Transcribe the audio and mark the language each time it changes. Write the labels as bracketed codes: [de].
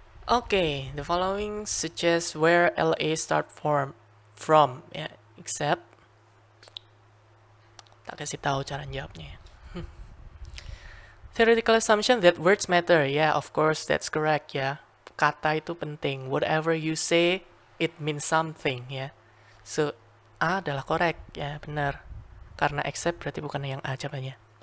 [en] Okay, the following suggests where LA start from. [id] Ya, except tak kasih tahu cara jawabnya. [en] Theoretical assumption that words matter. Yeah, of course that's correct ya. [id] Kata itu penting. [en] Whatever you say, it means something ya. [id] So A adalah correct ya, benar. Karena except berarti bukan yang A jawabannya.